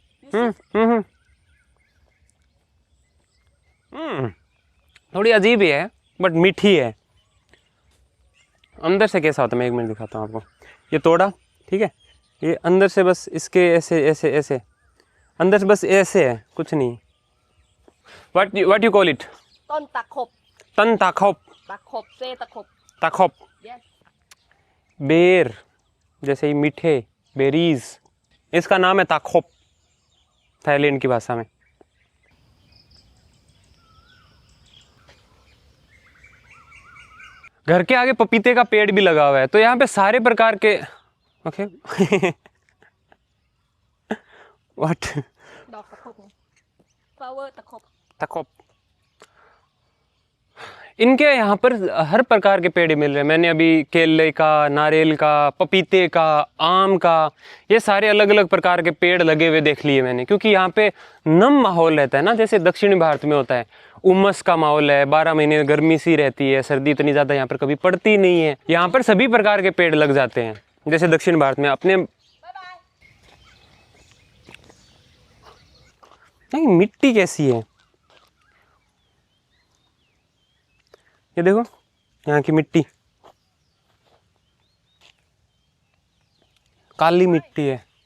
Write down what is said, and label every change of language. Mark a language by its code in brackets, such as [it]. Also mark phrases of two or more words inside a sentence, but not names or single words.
[hi] थोड़ी अजीब ही है बट मीठी है अंदर से कैसा होता है मैं 1 मिनट दिखाता हूँ आपको ये तोड़ा ठीक है ये अंदर से बस इसके ऐसे ऐसे ऐसे अंदर से बस ऐसे है कुछ नहीं [en] what you call it [th] ต้นตะขบ ต้นตะขบ ตะขบเซตะขบ ताखोप [en] yes [hi] बेर जैसे ही मीठे बेरीज इसका नाम है ताखोप थाईलैंड की भाषा में घर के आगे पपीते का पेड़ भी लगा हुआ है तो यहाँ पे सारे प्रकार के [en] OK what [th] ดอกตะขบ flower ตะขบ [hi] ताखोप इनके यहाँ पर हर प्रकार के पेड़ मिल रहे हैं मैंने अभी केले का नारियल का पपीते का आम का ये सारे अलग अलग प्रकार के पेड़ लगे हुए देख लिए मैंने क्योंकि यहाँ पे नम माहौल रहता है ना जैसे दक्षिणी भारत में होता है उमस का माहौल है 12 महीने गर्मी सी रहती है सर्दी इतनी ज़्यादा यहाँ पर कभी पड़ती नहीं है यहाँ पर सभी प्रकार के पेड़ लग जाते हैं जैसे दक्षिण भारत में अपने नहीं मिट्टी कैसी है ये देखो यहाँ की मिट्टी काली मिट्टी है